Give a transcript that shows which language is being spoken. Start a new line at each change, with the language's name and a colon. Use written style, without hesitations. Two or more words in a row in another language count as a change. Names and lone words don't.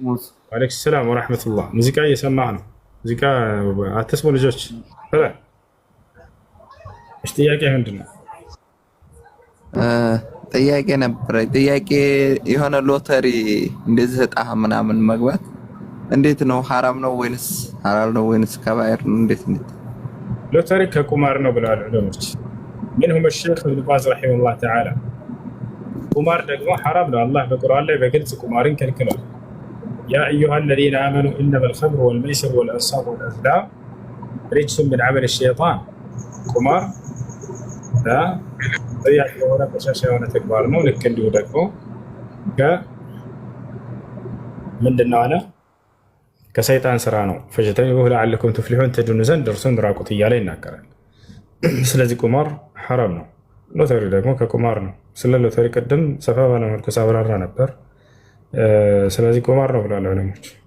Arabic: وعليكم السلام ورحمة الله።
Amharic: ሙዚቃ እየሰማህ ነው? ሙዚቃ አትስሙ ልጆች። እሺ ጥያቄ ምንድን ነው? ጥያቄ ነበረ። ጥያቄ የሆነ ሎተሪ እንደዚህ ዕጣ ምናምን መግባት እንዴት ነው? ሐራም ነው ወይንስ ሐላል ነው ወይንስ ከባይር ነው? እንዴት ሎተሪ ከቁማር ነው ብለዋል ዑለሞች።
Arabic: منهم الشيخ ابن باز رحمه الله تعالى
Amharic: ቁማር ደግሞ ሐራም ነው። አላህ በቁርአን ላይ በግልጽ ቁማርን ከልክሏል።
Arabic: يا أيها الذين آمنوا إنما الخمر والميسر والأنصاب والأزلام رجس من عمل الشيطان
Amharic: ቁማር ጥያቄ የሆነ ቆሻሻ የሆነ ተግባር ነው። ልክ እንዲሁ ደግሞ ምንድነው አለ ከሰይጣን ስራ ነው።
Arabic: فاجتنبوه لعلكم تفلحون
Amharic: ትድኑ ዘንድ እርሱን ራቁት እያለ ይናገራል። ስለዚህ ቁማር ሐራም ነው። ሎተሪ ደግሞ ከቁማር ነው። ስለ ሎተሪ ቅድም ሰፋ ባለ መልኩ ሳብራራ ነበር። ስለዚህ ቁማር ነው ብለዋል ዑለሞች።